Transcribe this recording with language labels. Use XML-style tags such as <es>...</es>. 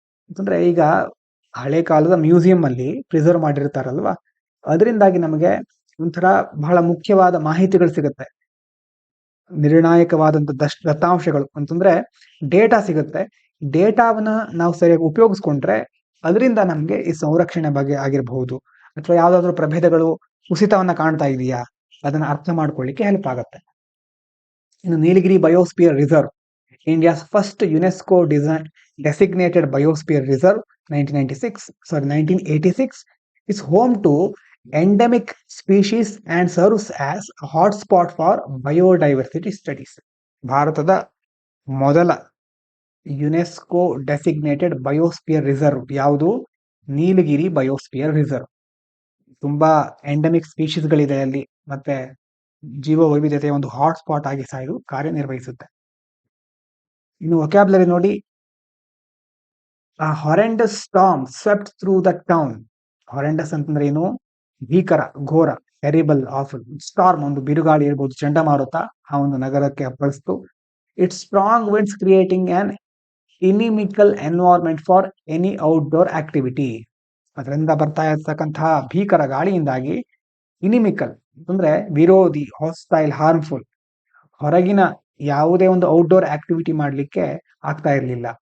<kn>ಅಂತಂದ್ರೆ ಈಗ ಹಳೆ ಕಾಲದ ಮ್ಯೂಸಿಯಂ ಅಲ್ಲಿ ಪ್ರಿಸರ್ವ್ ಮಾಡಿರ್ತಾರಲ್ವಾ, ಅದರಿಂದಾಗಿ ನಮಗೆ ಒಂಥರ ಬಹಳ ಮುಖ್ಯವಾದ ಮಾಹಿತಿಗಳು ಸಿಗುತ್ತೆ, ನಿರ್ಣಾಯಕವಾದಂತ ದತ್ತಾಂಶಗಳು ಅಂತಂದ್ರೆ ಡೇಟಾ ಸಿಗುತ್ತೆ. ಡೇಟಾವನ್ನ ನಾವು ಸರಿಯಾಗಿ ಉಪಯೋಗಿಸ್ಕೊಂಡ್ರೆ ಅದರಿಂದ ನಮ್ಗೆ ಈ ಸಂರಕ್ಷಣೆ ಬಗ್ಗೆ ಆಗಿರಬಹುದು, ಅಥವಾ ಯಾವ್ದಾದ್ರು ಪ್ರಭೇದಗಳು ಕುಸಿತವನ್ನ ಕಾಣ್ತಾ ಇದೆಯಾ ಅದನ್ನ ಅರ್ಥ ಮಾಡ್ಕೊಳ್ಳಿಕ್ಕೆ ಹೆಲ್ಪ್ ಆಗುತ್ತೆ.</kn> <en>ಇನ್ನು Nilgiri biosphere reserve, India's first UNESCO designated biosphere reserve 1986 is home to endemic species and serves as a hotspot for biodiversity studies.</en> <kn>ಭಾರತದ ಮೊದಲ ಯುನೆಸ್ಕೋ ಡೆಸಿಗ್ನೇಟೆಡ್ ಬಯೋಸ್ಪಿಯರ್ ರಿಸರ್ವ್ ಯಾವುದು? ನೀಲಗಿರಿ ಬಯೋಸ್ಪಿಯರ್ ರಿಸರ್ವ್. ತುಂಬಾ ಎಂಡೆಮಿಕ್ ಸ್ಪೀಶೀಸ್ಗಳಿದೆ ಅಲ್ಲಿ, ಮತ್ತೆ ಜೀವ ವೈವಿಧ್ಯತೆಯ ಒಂದು ಹಾಟ್ಸ್ಪಾಟ್ ಆಗಿ ಸಹ ಇದು ಕಾರ್ಯನಿರ್ವಹಿಸುತ್ತೆ. ಇನ್ನು ವೊಕ್ಯಾಬ್ಲರಿ ನೋಡಿ,</kn> <en>A horrendous storm swept through the town.</en> <kn>Horrendous ಅಂತಂದ್ರೆ ಏನು? ಭೀಕರ, ಘೋರ, ಟೆರಿಬಲ್, ಆಫುಲ್. ಸ್ಟಾರ್ಮ್ ಒಂದು ಬಿರುಗಾಳಿ ಇರ್ಬೋದು, ಚಂಡಮಾರುತ ಆ ಒಂದು ನಗರಕ್ಕೆ ಅಪ್ಪಳಿಸ್ತು.</kn> <en>It's strong winds creating an inimical environment for any outdoor activity.</en> <kn>ಅದರಿಂದ ಬರ್ತಾ ಇರ್ತಕ್ಕಂತಹ ಭೀಕರ ಗಾಳಿಯಿಂದಾಗಿ ಇನಿಮಿಕಲ್ ಅಂತಂದ್ರೆ ವಿರೋಧಿ, ಹಾಸ್ಟೈಲ್, ಹಾರ್ಮ್ಫುಲ್, ಹೊರಗಿನ ಯಾವುದೇ ಒಂದು ಔಟ್ಡೋರ್ ಆಕ್ಟಿವಿಟಿ ಮಾಡ್ಲಿಕ್ಕೆ ಆಗ್ತಾ ಇರಲಿಲ್ಲ.</kn>